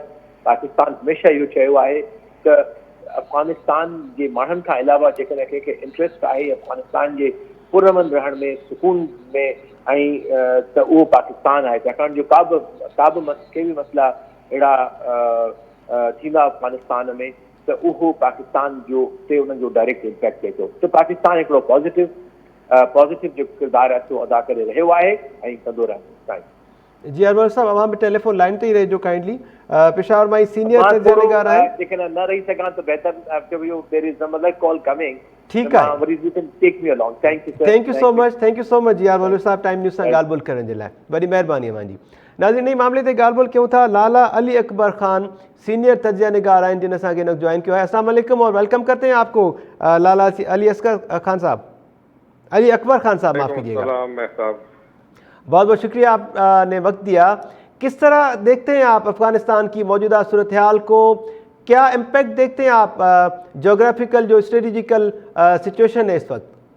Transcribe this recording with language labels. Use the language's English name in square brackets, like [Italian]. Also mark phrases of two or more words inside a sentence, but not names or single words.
[Sindhi] पाकिस्तान हमेशह इहो चयो आहे त अफ़गानिस्तान जे माण्हुनि खां अलावा जेकॾहिं कंहिंखे इंट्रस्ट आहे अफ़गानिस्तान जे पुरअमन रहण में, सुकून में ऐं त उहो पाकिस्तान आहे, छाकाणि जो के बि मसइला अहिड़ा थींदा अफ़गानिस्तान में त उहो पाकिस्तान जो ते उन्हनि जो [English] direct impact [Sindhi] थिए थो। त पाकिस्तान हिकिड़ो पॉज़िटिव जो किरदारु आहे सो अदा करे रहियो आहे ऐं कंदो रहंदो। जी अरवर साहब, अवां बि [English] telephone line [Sindhi] ते ई रहिजो काइंडली। पेशावर मां सीनियर तजिया निगार आहे, लेकिन न रही सघां त बेहतर [English] there is another call coming. [Urdu] ٹھیک ہے, [English] thank you so much [Sindhi] जी अरवर साहब टाइम न्यूज़ सां ॻाल्हि ॿोल करण जे लाइ, वॾी महिरबानी अवां जी। नाज़रीन, नई मामले ते ॻाल्हि ॿोल कयूं था। लाला अली अकबर खान सीनियर तजिया निगार आहिनि जिन असांखे हिन [Urdu] جوائن کیا ہے. السلام علیکم اور ویلکم کرتے ہیں آپ کو لالہ علی اصغر خان صاحب، علی اکبر خان صاحب، معاف کیجیے گا. بہت بہت شکریہ آپ نے وقت دیا۔ کس طرح دیکھتے ہیں آپ افغانستان کی موجودہ صورت حال کو، کیا امپیکٹ دیکھتے ہیں آپ جوگرافیکل جو [English] strategical situation [Urdu] ہے اس وقت?